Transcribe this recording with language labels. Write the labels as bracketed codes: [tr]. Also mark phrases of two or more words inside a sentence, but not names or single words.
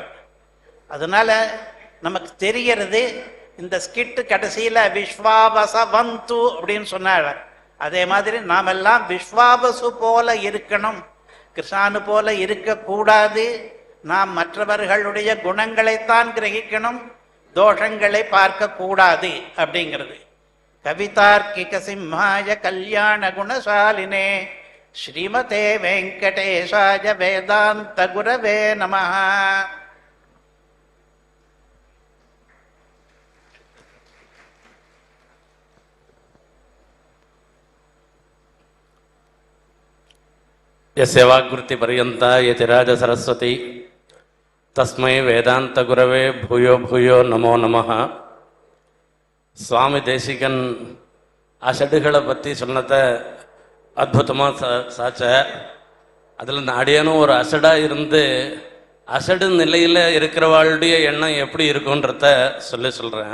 [ta] அதனால நமக்கு தெரிகிறது இந்த ஸ்கிட்டு கடைசியில விஸ்வாவசவந்து அப்படின்னு சொன்னார். அதே மாதிரி நாமெல்லாம் விஸ்வாவசு போல இருக்கணும், கிருஷ்ணானு போல இருக்கக்கூடாது. நாம் மற்றவர்களுடைய குணங்களைத்தான் கிரகிக்கணும், தோஷங்களை பார்க்க கூடாது அப்படிங்கிறது. [sa] कवितार्किक सिंहाय कल्याण गुणशालिने श्रीमते वेङ्कटेशाय वेदान्त गुरवे नमः. यस्य वाग्वृत्ति पर्यन्ता यतिराज सरस्वती तस्मै वेदांत गुरवे भूयो भूयो नमो नमः. [ta] சுவாமி தேசிகன் அசடுகளை பற்றி சொன்னதை அற்புதமாக சாச்ச. அதில் இந்த அடியானும் ஒரு அசடாக இருந்து அசடு நிலையில் இருக்கிறவாளுடைய எண்ணம் எப்படி இருக்குன்றத சொல்கிறேன்.